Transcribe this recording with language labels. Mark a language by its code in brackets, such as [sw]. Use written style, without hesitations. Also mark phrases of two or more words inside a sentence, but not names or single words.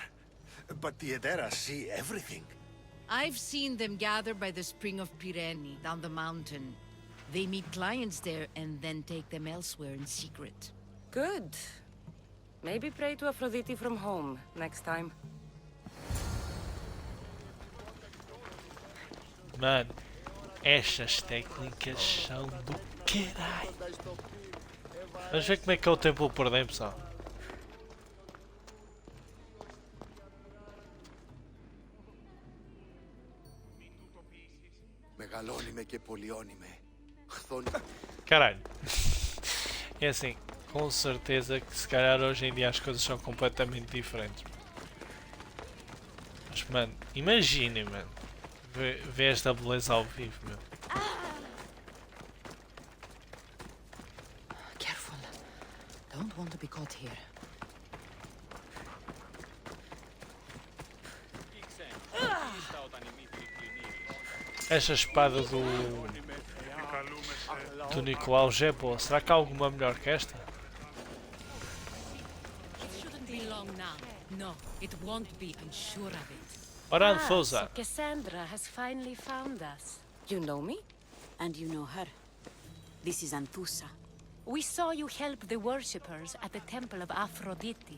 [en] But the Atera see everything. I've seen them gather by the spring of Pirene, down the mountain. They meet clients there and then take them elsewhere in secret. Good. Maybe pray to Aphrodite from home next time. [pt] Mano, estas técnicas são do caralho. Vamos ver como é que é o templo por dentro, pessoal. [el] Μεγαλώνει και πολιώνει με. [pt] Caralho. É assim, com certeza que se calhar hoje em dia as coisas são completamente diferentes. Mas mano, imaginem, mano. Ver esta beleza ao vivo, meu. [en] Careful. Don't want to be caught here. [pt] Esta espada do Nicolau já é boa. Será que há alguma melhor que esta? [en] It shouldn't be long now. No, it won't be, I'm sure of it. [pt] Ora, Anfosa. [en] So Kassandra has finally found us. You know me? And you know her. This is Anthusa. We saw you help the worshippers at the temple of Aphrodite.